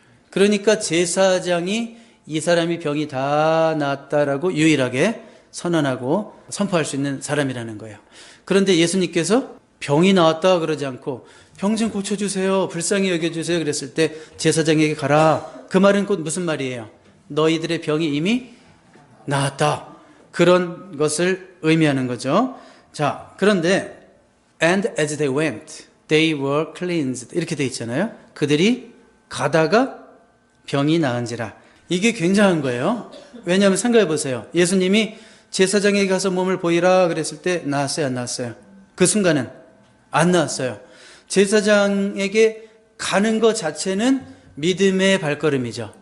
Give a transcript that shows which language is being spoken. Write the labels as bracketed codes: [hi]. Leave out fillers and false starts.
[ko] 그러니까 제사장이 이 사람이 병이 다 나았다라고 유일하게 선언하고 선포할 수 있는 사람이라는 거예요. 그런데 예수님께서 병이 나왔다 그러지 않고 병 좀 고쳐주세요. 불쌍히 여겨주세요. 그랬을 때 제사장에게 가라. 그 말은 곧 무슨 말이에요? 너희들의 병이 이미 나았다. 그런 것을 의미하는 거죠. 자, 그런데 [en] And as they went, they were cleansed. [ko] 이렇게 돼 있잖아요. 그들이 가다가 병이 나은지라. 이게 굉장한 거예요. 왜냐하면 생각해 보세요. 예수님이 제사장에게 가서 몸을 보이라 그랬을 때 나았어요, 안 나았어요? 그 순간은 안 나았어요. 제사장에게 가는 것 자체는 믿음의 발걸음이죠.